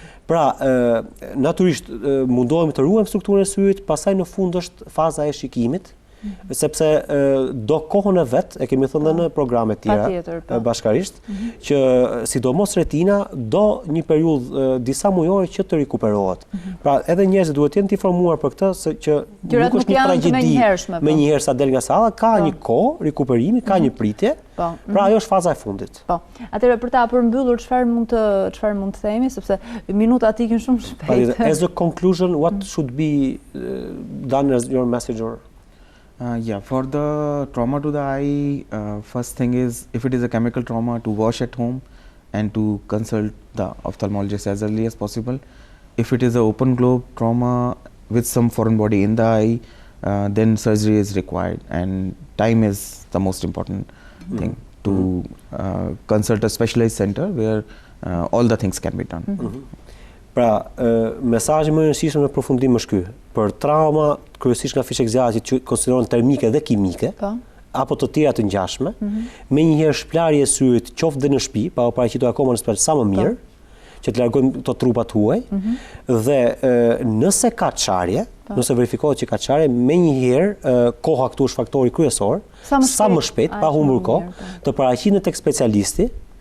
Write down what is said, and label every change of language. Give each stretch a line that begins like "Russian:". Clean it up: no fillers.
Albanian: Pra, natyrisht mundohemi të ruajmë strukturën e syrit, pastaj në fund është faza e shikimit, sepse do kohën e vet, e kemi thënë në programe tjera bashkarisht, që sidomos retina do një periudhë disa mujore që të rikuperohet. Pra edhe njerëzit duhet të jenë të informuar për këtë, se që nuk është një tragjedi me njëherë sa del nga salla, ka një kohë rikuperimi, ka një pritje. Pra ajo është faza e fundit. Po. Atëherë për ta përmbyllur çfarë mund të themi, sepse minutat ikin shumë shpejt.
English: As a conclusion, what should be done as your message or for the trauma to the eye, first thing is, if it is a chemical trauma, to wash at home and to consult the ophthalmologist as early as possible. If it is an open globe trauma with some foreign body in the eye, then surgery is required, and time is the most important thing, to consult a specialized center where all the things can be done.
Albanian: Pra, mesazhi më i rëndësishëm në përfundim është ky. Për trauma, kryesisht nga fishekëzjatit që konsiderohen termike dhe kimike, apo të tjera të ngjashme, menjëherë shplarje e syrit qoftë dhe në shtëpi, pa u paraqitur akoma në spital sa më mirë, që të largojmë këto trupat huaj, dhe nëse ka çarje, nëse verifikohet që ka çarje, menjëherë koha këtu është faktori kryesor, sa më shpejt, pa humbur kohë, të paraqitet tek specialisti.